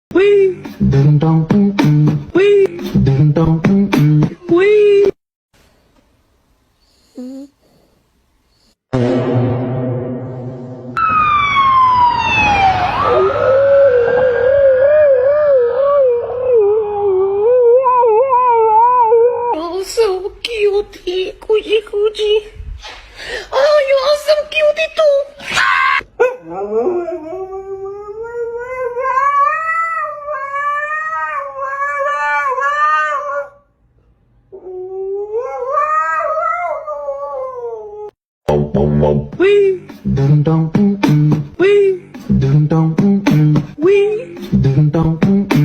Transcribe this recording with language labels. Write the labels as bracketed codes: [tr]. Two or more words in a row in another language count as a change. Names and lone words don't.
[en] Wee. Ding dong. Wee. Ding dong. Wee. Oh, so cutie. Cutie. Oh, you are so cutie too. Wee. Ding dong. Wee. Ding dong. Wee. Ding dong.